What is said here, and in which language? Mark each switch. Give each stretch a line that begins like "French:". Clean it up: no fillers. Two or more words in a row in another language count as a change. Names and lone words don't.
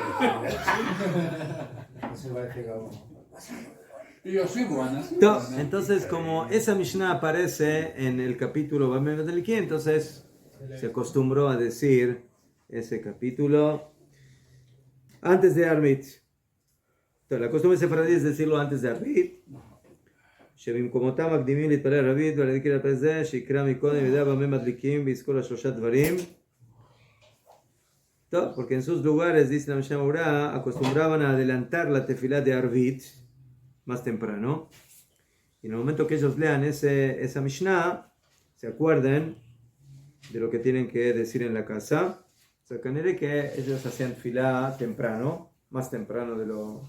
Spanish: Y yo sí, buenas. Entonces, como esa Mishnah aparece en el capítulo
Hebrew: במה מדליקים,
Spanish: entonces se acostumbró a decir ese capítulo antes de Arbit. Entonces, la costumbre sefaradí es decirlo antes de Arbit.
Hebrew: שבמקומותם מקדימים להתפלל ערבית ולהזכיר לפני זה שיקרא מקודם ידע במה מדליקים ויזכור לשלושה דברים. טוב,
Spanish: porque en sus lugares, dice la Mishnah Berurah, acostumbraban a adelantar la tefilá de Arbit más temprano. Y en el momento que ellos lean esa Mishnah, se acuerden de lo que tienen que decir en la casa. O sea, que ellos hacían tefilá temprano, más temprano de lo...